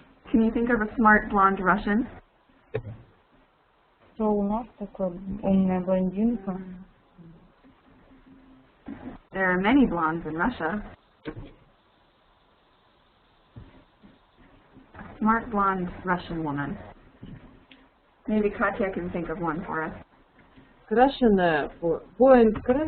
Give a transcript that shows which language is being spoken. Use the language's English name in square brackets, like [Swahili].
[English] Can you think of a smart blonde Russian? [Russian] Что у нас такое умная блондинка? [English] There are many blondes in Russia. A smart blonde Russian woman. Maybe Katya can think of one for us. [Russian] Крашеная, поинт,